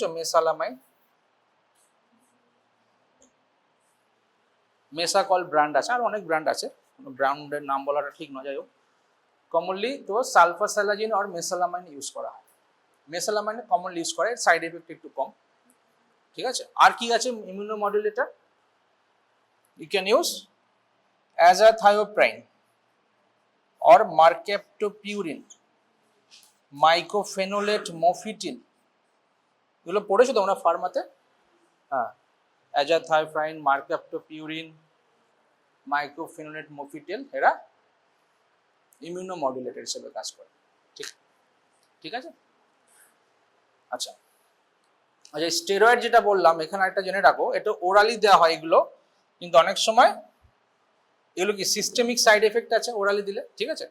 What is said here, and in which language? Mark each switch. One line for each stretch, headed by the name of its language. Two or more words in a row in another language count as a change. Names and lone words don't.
Bangla: মেসালামাইন, মেসাকল ব্র্যান্ড আছে, আর অনেক ব্র্যান্ড আছে, ব্র্যান্ডের নাম বলাটা ঠিক নয়, যাই হোক। কমনলি তো সালফাস্যালাজিন আর মেসালামাইন ইউজ করা হয়। মেসালামাইন কমনলি ইউজ করে,
English: side effect
Bangla: একটু কম, ঠিক আছে? আর কি আছে ইমিউনোমডুলেটর?
English: you can use azathioprine or mercaptopurine, mycophenolate mofetil,
Bangla: এগুলো পড়েছো তোমরা ফার্মাতে? হ্যাঁ,
English: azathioprine, mercaptopurine, mycophenolate mofetil,
Bangla: এরা ইমিউনোমডুলেটর হিসেবে কাজ করে, ঠিক আছে? আচ্ছা, স্টেরয়েড যেটা বললাম, এখানে একটা জেনে রাখো, এটা ওরালি দেওয়া হয় এগুলো, কিন্তু অনেক সময় এগুলো কি
English: systemic side effect
Bangla: আছে ওরালি দিলে, ঠিক আছে?